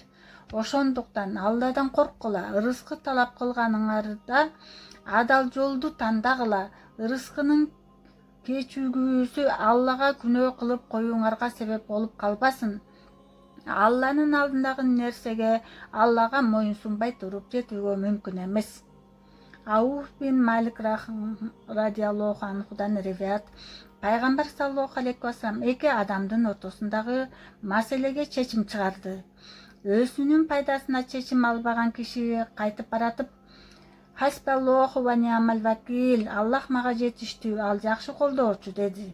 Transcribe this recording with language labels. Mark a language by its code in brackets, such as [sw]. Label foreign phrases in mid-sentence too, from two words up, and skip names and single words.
[ky] Ошондуктан Алладан корккула, ырыскы талап кылганыңарда адал жолду тандагыла. Ырыскынын кечүүгүсү Аллага күнөө кылып коюңарга себеп болуп калбасын. Алланын алдындагы нерсеге Аллага моюн сунбай туруп жетүүгө мүмкүн эмес. Ауф бин Малик [ar] رضي الله عنه [ky] риваят, пайгамбар [ar] صلى الله عليه وسلم [ky] эки адамдын ортосундагы маселеге чечим чыгарды. Өзүнүн пайдасына чечим албаган киши кайтып баратып: [ar] حسب الله ونعم الوكيل, [ky] Аллах мага жетиштүү, ал жакшы колдоочу, деди.